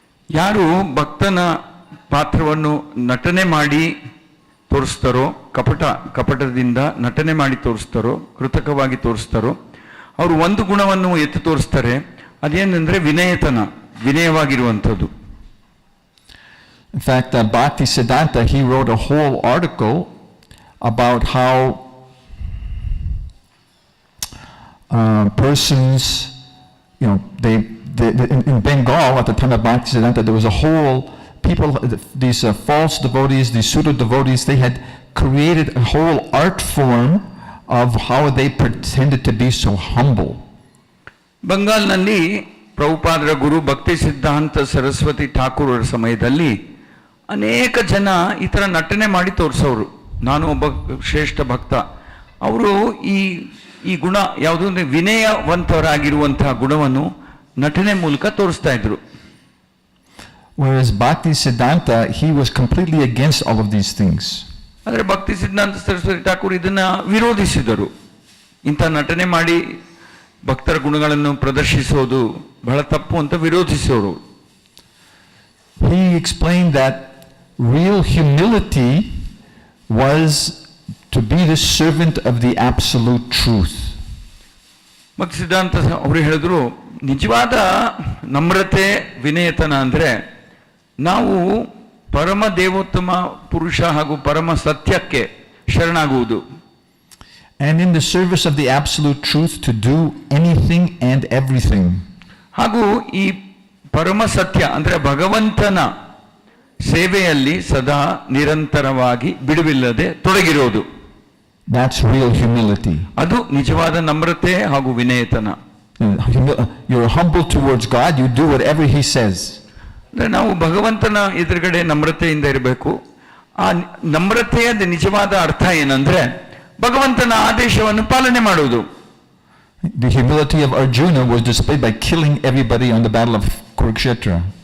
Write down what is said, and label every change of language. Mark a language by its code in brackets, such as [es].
[kn] ಯಾರು ಭಕ್ತನ ಪಾತ್ರವನ್ನು ನಟನೆ ಮಾಡಿ ತೋರಿಸ್ತಾರೋ, ಕಪಟದಿಂದ ನಟನೆ ಮಾಡಿ ತೋರಿಸ್ತಾರೋ, ಕೃತಕವಾಗಿ ತೋರಿಸ್ತಾರೋ, ಅವರು ಒಂದು ಗುಣವನ್ನು ಎತ್ತಿ ತೋರಿಸ್ತಾರೆ. ಅದೇನೆಂದ್ರೆ ವಿನಯವಾಗಿರುವಂಥದ್ದು. [en] In fact, Bhakti Siddhanta, he wrote a whole article about how persons, in Bengal at the time of Bhakti Siddhanta, there was a whole people, these false devotees, these pseudo devotees, they had created a whole art form of how they pretended to be so humble. [kn] ಬಂಗಾಲ್ನಲ್ಲಿ ಪ್ರಭುಪಾದರ ಗುರು ಭಕ್ತಿ ಸಿದ್ಧಾಂತ ಸರಸ್ವತಿ ಠಾಕೂರರ ಸಮಯದಲ್ಲಿ ಅನೇಕ ಜನ ಈ ಥರ ನಟನೆ ಮಾಡಿ ತೋರಿಸೋರು, ನಾನು ಒಬ್ಬ ಶ್ರೇಷ್ಠ ಭಕ್ತ. ಅವರು ಈ ಗುಣ ಯಾವುದು ಅಂದರೆ ವಿನಯವಂತರಾಗಿರುವಂತಹ ಗುಣವನ್ನು ನಟನೆ ಮೂಲಕ ತೋರಿಸ್ತಾ ಇದ್ರು. [en] Whereas Bhakti Siddhanta, he was completely against all of these things. [kn] ಆದರೆ ಭಕ್ತಿ ಸಿದ್ಧಾಂತ ಸರಸ್ವತಿ ಠಾಕೂರ್ ಇದನ್ನ ವಿರೋಧಿಸಿದರು. ಇಂಥ ನಟನೆ ಮಾಡಿ ಭಕ್ತರ ಗುಣಗಳನ್ನು ಪ್ರದರ್ಶಿಸೋದು ಬಹಳ ತಪ್ಪು ಅಂತ ವಿರೋಧಿಸೋರು. [en] He explained that real humility was to be the servant of the absolute truth. [kn] ಭಕ್ತಿ ಸಿದ್ಧಾಂತ ಅವರು ಹೇಳಿದ್ರು, ನಿಜವಾದ ನಮ್ರತೆ ವಿನಯತನ ಅಂದರೆ ನಾವು ಪರಮ ದೇವೋತ್ತಮ ಪುರುಷ ಹಾಗೂ ಪರಮ ಸತ್ಯಕ್ಕೆ ಶರಣಾಗುವುದು. [en] And in the service of the absolute truth to do anything and everything. [kn] ಹಾಗೂ ಈ ಪರಮ ಸತ್ಯ ಅಂದರೆ ಭಗವಂತನ ಸೇವೆಯಲ್ಲಿ ಸದಾ ನಿರಂತರವಾಗಿ ಬಿಡುವಿಲ್ಲದೆ ತೊಡಗಿರೋದು. [en] That's real humility. [kn] ಅದು ನಿಜವಾದ ನಮ್ರತೆ ಹಾಗೂ ವಿನಯತನ. [en] You're humble towards God, you do whatever he says. [kn] ಅಂದರೆ ನಾವು ಭಗವಂತನ ಎದುರುಗಡೆ ನಮ್ರತೆಯಿಂದ ಇರಬೇಕು. ಆ ನಮ್ರತೆಯ ನಿಜವಾದ ಅರ್ಥ ಏನಂದ್ರೆ ಭಗವಂತನ ಆದೇಶವನ್ನು ಪಾಲನೆ ಮಾಡುವುದು. [en] The humility of Arjuna was displayed by killing everybody on the battle of Kurukshetra.